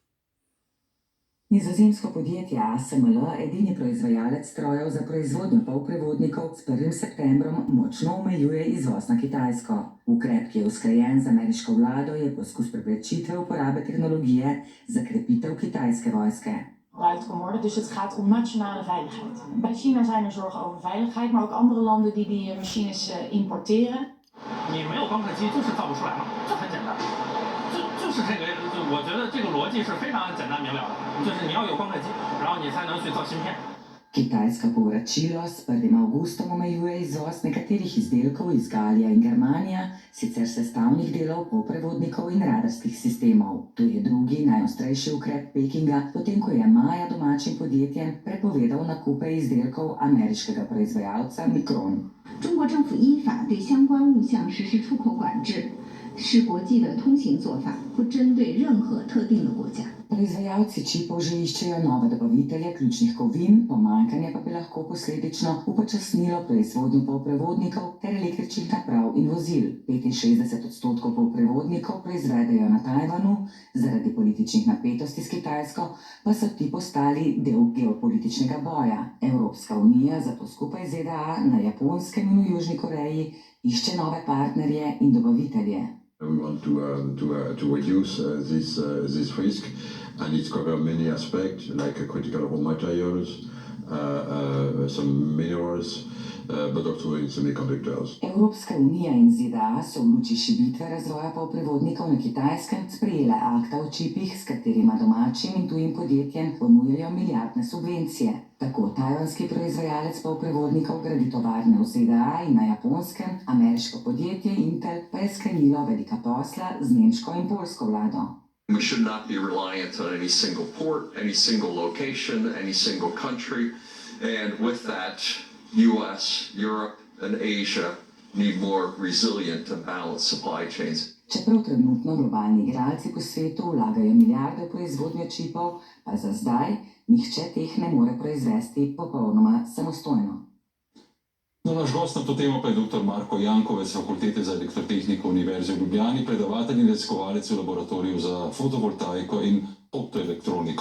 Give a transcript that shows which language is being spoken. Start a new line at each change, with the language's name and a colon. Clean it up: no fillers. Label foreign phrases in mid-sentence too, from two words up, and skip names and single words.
Slovenian: Nizozemsko podjetje ASML, edini proizvajalec strojev za proizvodnjo polprevodnikov, s 1. septembrom močno omejuje izvoz na Kitajsko. Ukrep, ki je usklajen z ameriško vlado, je poskus preprečitve uporabe tehnologije za krepitev kitajske vojske.
Dutch: Dus het gaat om nationale veiligheid. Bij China zijn er zorgen over veiligheid, maar ook andere landen die die machines importeren.
Chinese: 你没有光刻机就是造不出来嘛，这很简单，就是这个，我觉得这个逻辑是非常简单明了的，就是你要有光刻机，然后你才能去造芯片。
Slovenian: Kitajska povračilo s 1. avgustom omejuje izvoz nekaterih izdelkov iz Galija in Germanija, sicer sestavnih delov polprevodnikov in radarskih sistemov. To je drugi najostrejši ukrep Pekinga, potem ko je maja domačim podjetjem prepovedal nakupe izdelkov ameriškega proizvajalca Micron.
Chinese: 中国政府依法对相关物项实施出口管制，是国际的通行做法，不针对任何特定的国家。
Slovenian: Proizvajalci čipov že iščejo nove dobavitelje ključnih kovin, pomanjkanje pa bi lahko posledično upočasnilo proizvodnjo polprevodnikov ter električnih naprav in vozil. 65% polprevodnikov proizvedejo na Tajvanu, zaradi političnih napetosti s Kitajsko pa so ti postali del geopolitičnega boja. Evropska unija zato skupaj z ZDA na Japonskem in v Južni Koreji išče nove partnerje in dobavitelje.
English: We want to reduce this risk, and it covers many aspects like critical raw materials, some minerals, but also in semiconductors.
Slovenian: Evropska unija in ZDA so v luči šibitve razvoja polprevodnikov na Kitajskem sprejele akta o čipih, s katerima domačim in tujim podjetjem ponujajo milijardne subvencije. Tako tajvanski proizvajalec polprevodnikov gradi tovarne v ZDA in na Japonskem, ameriško podjetje Intel pa je sklenilo velika posla z nemško in poljsko vlado.
English: We should not be reliant on any single port, any single location, any single country, and with that, US, Europe, and Asia need more resilient and balanced supply chains.
Slovenian: Čeprav trenutno globalni igralci po svetu vlagajo milijarde v proizvodnjo čipov, pa za zdaj nihče teh ne more proizvesti popolnoma samostojno. No, naš gost na to temo pa je dr. Marko Jankovec z Fakultete za elektrotehniko Univerze v Ljubljani, predavatelj in raziskovalec v laboratoriju za fotovoltaiko in optoelektroniko.